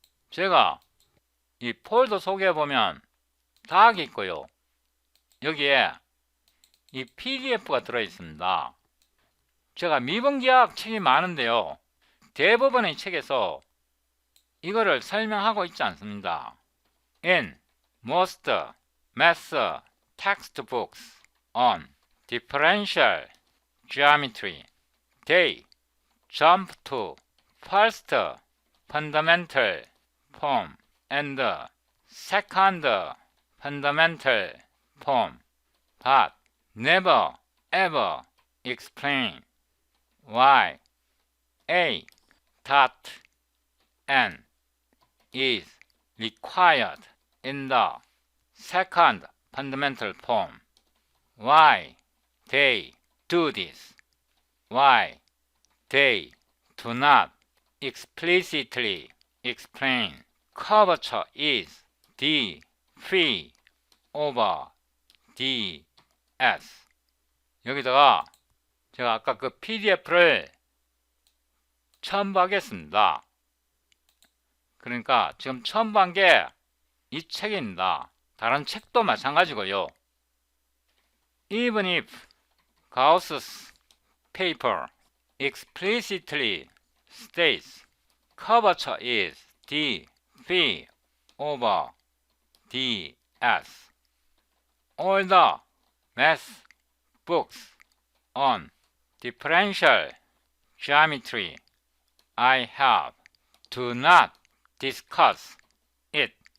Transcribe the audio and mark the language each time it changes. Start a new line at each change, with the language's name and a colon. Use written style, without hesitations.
Korean: 제가 이 폴더 속에 보면 다학이 있고요. 여기에 이 PDF가 들어있습니다. 제가 미분기하학 책이 많은데요. 대부분의 책에서 이거를 설명하고 있지 않습니다.
English: In most math textbooks on differential geometry, they jump to first fundamental form and second fundamental form, but never ever explain why a dot n is required in the second fundamental form, why they do this, why they do not explicitly explain curvature is d phi over ds.
Korean: 여기다가 제가 아까 그 PDF를 첨부하겠습니다. 그러니까 지금 첨부한 게 이 책입니다. 다른 책도 마찬가지고요.
English: Even if Gauss's paper explicitly states curvature is d phi over ds, all the math books on differential geometry I have do not discuss it.